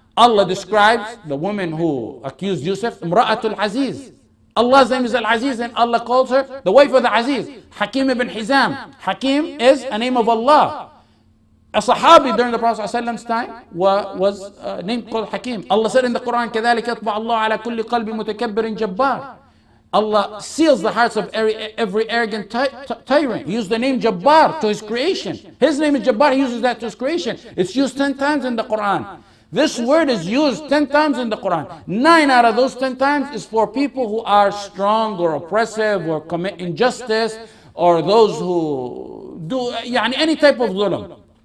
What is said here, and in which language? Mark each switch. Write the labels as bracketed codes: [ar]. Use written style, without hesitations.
[en] Allah describes the woman who accused Yusuf, Imra'atul Aziz. Allah's name is Al-Aziz and Allah calls her the wife of the Aziz. Hakim ibn Hizam. Hakim is a name of Allah. A Sahabi during the Prophet's time was named called Hakim. Allah said in the Quran, [ar] كَذَلِكَ يَطْبَعُ اللَّهُ عَلَى كُلِّ قَلْبِ مُتَكَبِّرٍ جَبَّارٍ. [en] Allah seals the hearts of every arrogant tyrant. He used the name Jabbar to His creation. His name is Jabbar, He uses that to His creation. It's used 10 times in the Quran. This word is used 10 times in the Quran. 9 out of those 10 times is for people who are strong or oppressive or commit injustice, or those who do any type of zulm.